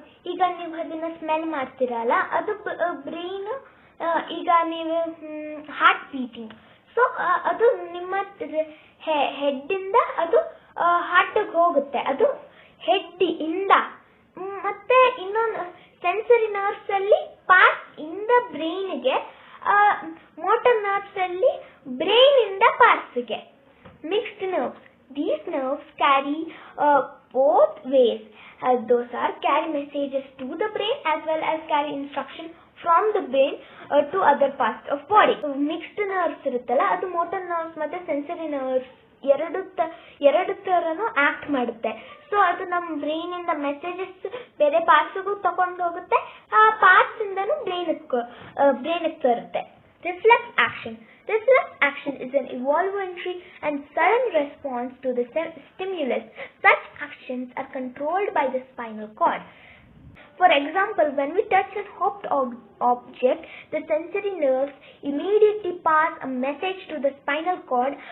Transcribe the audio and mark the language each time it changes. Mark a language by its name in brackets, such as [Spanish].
[Kannada] ಈಗ ನೀವು ಅದನ್ನ ಸ್ಮೆಲ್ ಮಾಡ್ತೀರಲ್ಲ, ಅದು ಬ್ರೈನ್, ಈಗ ನೀವು ಹಾರ್ಟ್ ಬೀಟಿಂಗ್, ಸೊ ಅದು ನಿಮ್ಮ ಹೆಡ್ ಇಂದ ಅದು ಹಾರ್ಟ್ ಹೋಗುತ್ತೆ, ಅದು ಹೆಡ್ ಇಂದ. ಮತ್ತೆ ಇನ್ನೊಂದು ಸೆನ್ಸರಿ ನರ್ವ್ಸ್ ಅಲ್ಲಿ ಪಾರ್ಟ್ ಇಂದ ಬ್ರೈನ್ಗೆ, ಮೋಟರ್ ನರ್ವ್ಸ್ ಅಲ್ಲಿ ಬ್ರೈನ್ ಇಂದ ಪಾರ್ಟ್ಸ್ಗೆ. [English] Mixed nerves. These nerves carry both ways. Those are carry messages to the brain as well as carry instruction from the brain to other parts of body. [Kannada] Mixed nerves ಇರುತ್ತಲ್ಲ, ಅದು motor nerves ಮತ್ತೆ sensory nerves ಎರಡು ತರನು act ಮಾಡುತ್ತೆ. So ಅದು ನಮ್ಮ brain ಇಂದ messages ಬೇರೆ ಪಾರ್ಟ್ಸ್ಗೂ ತಗೊಂಡು ಹೋಗುತ್ತೆ, ಆ ಪಾರ್ಟ್ಸ್ ಇಂದನು brain ತರುತ್ತೆ. [English] Reflex action. Reflex action is an involuntary and sudden response to the stimulus. Such actions are controlled by the spinal cord. For example, when we touch an hot object, the sensory nerves immediately pass a message to the spinal cord.